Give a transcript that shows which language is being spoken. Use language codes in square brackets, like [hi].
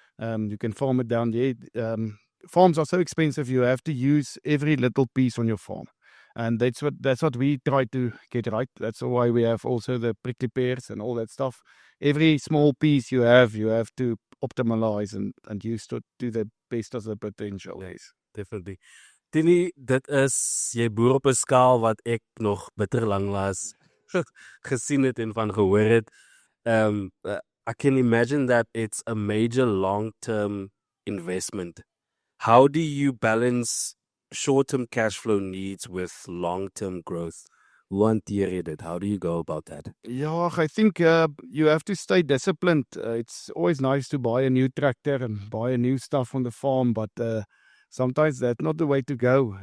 [en] You can farm it down there. Farms are so expensive; you have to use every little piece on your farm, and that's what we try to get right. That's why we have also the prickly pears and all that stuff. Every small piece you have to optimize and use to the best of the potential. Yes, definitely. [af] Tienie, dit is jy boer op 'n skaal wat ek nog bitter lanklaas gesien het en van gehoor het. [en] I can imagine that it's a major long-term investment. How do you balance short-term cash flow needs with long-term growth? [af] Hoe hanteer jy dit? [en] How do you go about that? Yeah, I think you have to stay disciplined. It's always nice to buy a new tractor and buy a new stuff on the farm, but sometimes that's not the way to go.